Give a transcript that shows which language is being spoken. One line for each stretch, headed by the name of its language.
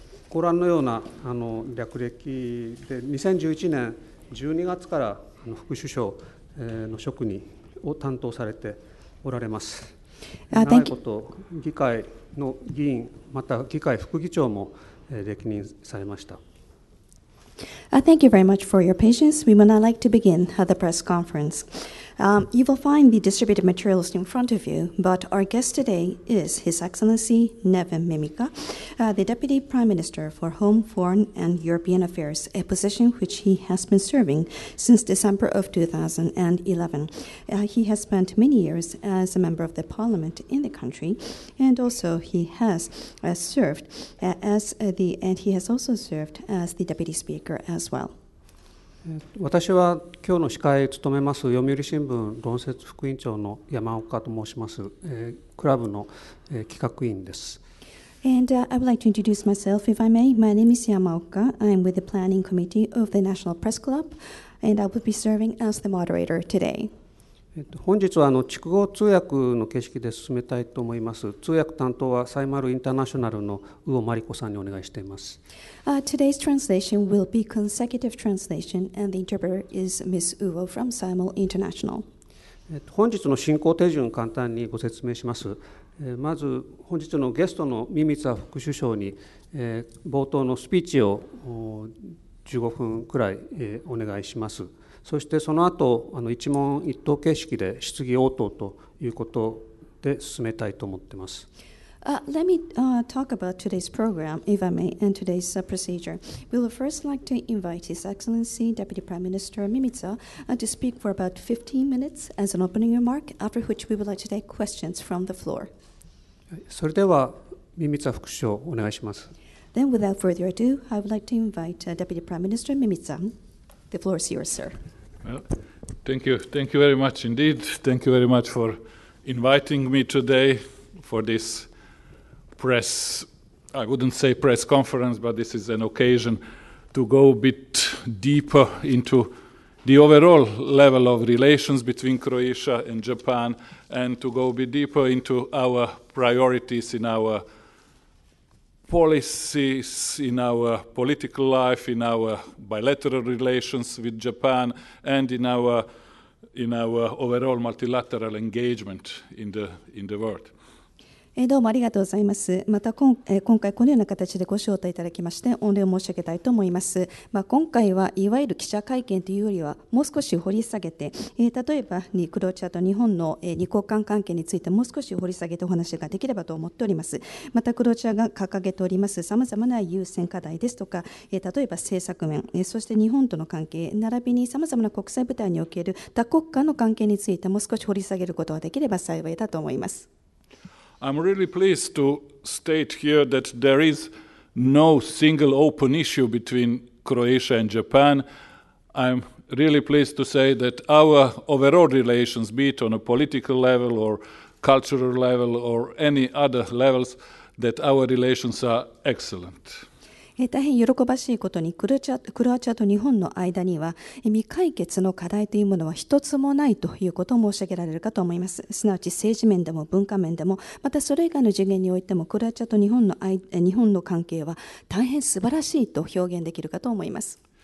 Japanese: ご覧のような略歴で、2011年12月から副首相の職を担当されておられます。長いこと議会の議員、また議会副議長も歴任されました。
English: Thank you very much for your patience. We would now like to begin the press conference. You will find the distributed materials in front of you, but our guest today is His Excellency Neven MIMICA, the Deputy Prime Minister for Home, Foreign and European Affairs, a position which he has been serving since December of 2011. He has spent many years as a member of the parliament in the country, and also he has served as the deputy speaker as well.
Japanese: 私は今日の司会を務めます読売新聞論説副委員長の山岡と申します、クラブの、企画委員です。
English: And I would like to introduce myself, if I may. My name is Yamaoka. I'm with the planning committee of the National Press Club, and I will be serving as the moderator today.
Japanese: 本日は筑後通訳の形式で進めたいと思います。通訳担当はサイマルインターナショナルの宇尾真理子さんにお願いしています。
English: Today's translation will be consecutive translation, and the interpreter is Ms. Uo from Simul International.
Japanese: 本日の進行手順を簡単にご説明します。まず本日のゲストのミミツァ副首相に冒頭のスピーチを15分くらいお願いします。そしてその後一問一答形式で質疑応答ということで進めたいと思っています。
English: Let me talk about today's program, if I may, and today's procedure. We will first like to invite His Excellency Deputy Prime Minister Mimitza to speak for about 15 minutes as an opening remark, after which we would like to take questions from the floor.
Japanese: それではミミツァ副首相お願いします。
English: Then, without further ado, I would like to invite Deputy Prime Minister Mimitza. The floor is yours, sir. Well, thank you very much indeed. Thank you very much for inviting me today for this press, I wouldn't say press conference, but this is an occasion to go a bit deeper into the overall level of relations between Croatia and Japan, and to go a bit deeper into our priorities in our policies, in our political life, in our bilateral relations with Japan, and in our overall multilateral engagement in the world.
Japanese: どうもありがとうございます。また今回このような形でご招待いただきまして御礼を申し上げたいと思います。今回はいわゆる記者会見というよりはもう少し掘り下げて、例えばクロアチアと日本の二国間関係についてもう少し掘り下げてお話ができればと思っております。またクロアチアが掲げておりますさまざまな優先課題ですとか、例えば政策面、そして日本との関係並びにさまざまな国際舞台における多国間の関係についてもう少し掘り下げることができれば幸いだと思います。
English: I'm really pleased to state here that there is no single open issue between Croatia and Japan. I'm really pleased to say that our overall relations, be it on a political level or cultural level or any other levels, that our relations are excellent.
Japanese: 大変喜ばしいことにクロアチアと日本の間には未解決の課題というものは一つもないということを申し上げられるかと思います。すなわち政治面でも文化面でもまたそれ以外の次元においてもクロアチアと日本の関係は大変素晴らしいと表現できるかと思います。